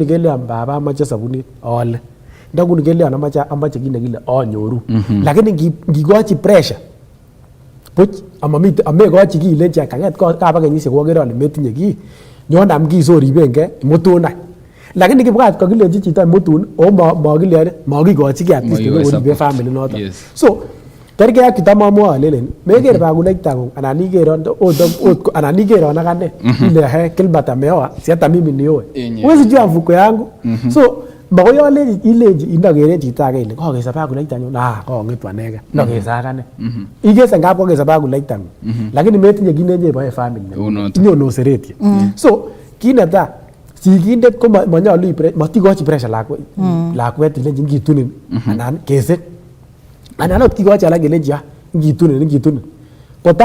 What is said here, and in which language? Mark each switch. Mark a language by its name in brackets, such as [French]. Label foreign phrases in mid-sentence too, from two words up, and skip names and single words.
[Kalenjin] kele baba amache sabunit ole ndanguni kele amache kile anyoru lakini ngigochi pressure puch amamite amegochi ki lecha kanget ka bakenyisiek kokere ale metinye ki nyonam ki so ribenge mutuna lakini kibwat kokilenji chito mutun o magilere magigochi ki [English] at least [Kalenjin] ko ribe family noto so kerge ak kitamamwa lelen meger bakuleitang'ung anan igeron akane ile he [Swahili] Gilbert ameoa si hata mimi nioe huwezi jua mfuko yangu [Kalenjin] so makoi ileji indokere chito age ile kokesa bakuleitanyun kong'etu anege ndokesa akane ikese ngap kokesa bakuleitang'ung lakini metinye kit nenyeboe family tinye onoseretye so kit netai sigindet ko manyolu matikochi pressure lakwet ilenji ngitunin anan keset anan ot kikochi alak kelenji ngitunin kota